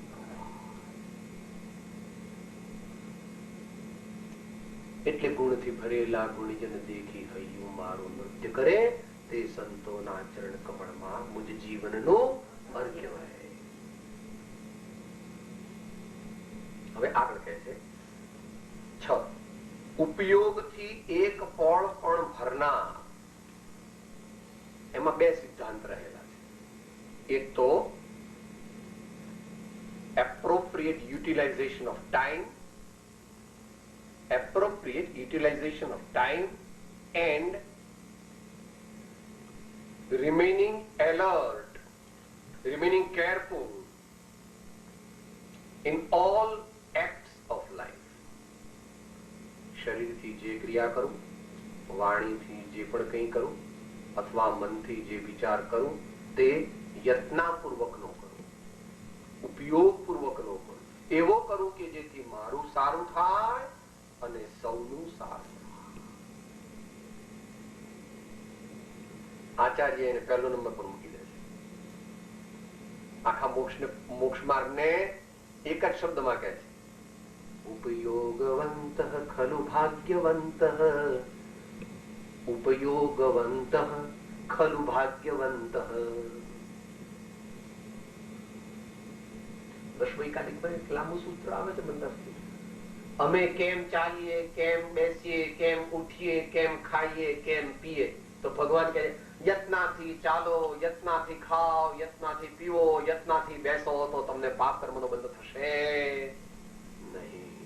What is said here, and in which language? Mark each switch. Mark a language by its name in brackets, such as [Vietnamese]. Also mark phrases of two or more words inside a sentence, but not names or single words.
[Gujarati] એટલે ગુણથી ભરેલા ગુણજન દેખી હૈયું મારું નૃત્ય કરે તે સંતોના ચરણ કમળમાં મુજ જીવનનું અર્ઘ્ય વહે. હવે આગળ કહે છે 6 ઉપયોગથી એક પળ પણ ભરનાર. એમાં બે સિદ્ધાંત રહેલા છે. એક તો [English] appropriate utilization of time, appropriate utilization of time and remaining alert, remaining careful in all acts of life. [Gujarati] શરીરથી જે ક્રિયા કરું, વાણીથી જે પણ કંઈ કરું અથવા મનથી જે વિચાર કરું તે યત્નપૂર્વક નો કરું, ઉપયોગપૂર્વક નો કરું. એવો કરું કે જેથી મારું સારું થાય અને સૌનું સારું થાય. આચાર્ય એને પહેલો નંબર પર મૂકી દે છે. આખા મોક્ષ માર્ગને એક જ શબ્દમાં કહે છે, [Prakrit languages] उपयोगवंत खलु भाग्यवंत, उपयोगवंत खलु भाग्यवंत. [Gujarati] દશવૈકાલિકમાં એક લાંબુ સૂત્ર આવે છે બધા. અમે કેમ ચાલીએ, કેમ બેસીએ, કેમ ઉઠીએ, કેમ ખાઈએ, કેમ પીએ, તો ભગવાન કહે યત્નાથી ચાલો, યત્નાથી ખાઓ, યત્નાથી પીવો, યત્નાથી બેસો તો તમને પાપ કર્મનો બંધ થશે નહીં.